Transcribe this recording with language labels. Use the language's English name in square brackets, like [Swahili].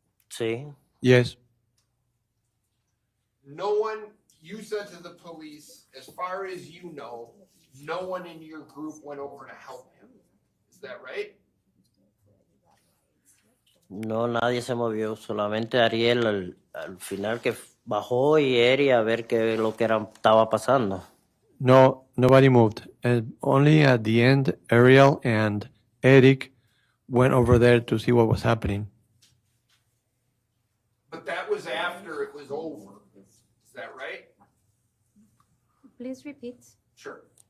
[Spanish] Sí. [English] Yes. No one, you said to the police, as far as you know, no one in your group went over to help him. Is that right? [Spanish] No, nadie se movió, solamente Ariel al final que bajó y Eri a ver qué es lo que estaba pasando. [English] No, nobody moved. And only at the end, Ariel and Eric went over there to see what was happening. But that was after it was over. Is that right? Please repeat. Sure.